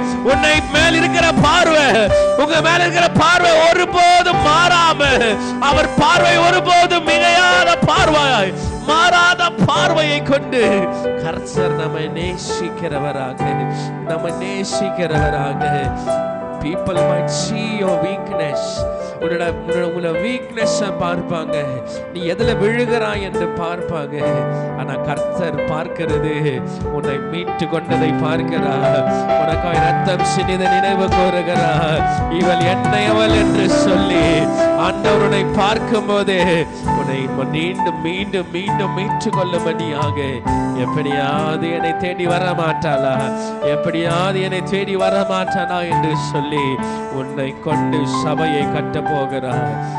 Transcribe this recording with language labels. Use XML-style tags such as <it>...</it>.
<ta>உன்னை மேல் இருக்கிற பார்வை, உங்க மேல இருக்கிற பார்வை ஒருபோதும் மாறாம, அவர் பார்வை ஒருபோதும் மிகையான பார்வை, மாறாத பார்வையை கொண்டு கர்த்தர் நம்மை நேசிக்கிறவராக, நம்மை நேசிக்கிறவராக.</ta> <en>People might see your weakness.</en> <ta>உன்னோட வீக்னஸ் பார்ப்பாங்க, நீ எதுல விழுகிறாய் என்று பார்ப்பாங்க. ஆனா கர்த்தர் பார்க்கிறது உன்னை மீட்டு கொண்டதை பார்க்கிறார். உனக்காய் ரத்தம் சிந்தின நினைவு கூறுகிறார். இவள் என்னையவள் என்று சொல்லி ஆண்டவர் உன்னை பார்க்கும் போது உன்னை மீண்டும் மீண்டும் மீண்டும் மீட்டு கொள்ளும்படியாக, எப்படியாவது என்னை தேடி வர மாட்டாளா, எப்படியாவது என்னை தேடி வர மாட்டானா என்று சொல்லி உன்னை கொண்டு சபையை கட்ட போகிறார்.</ta>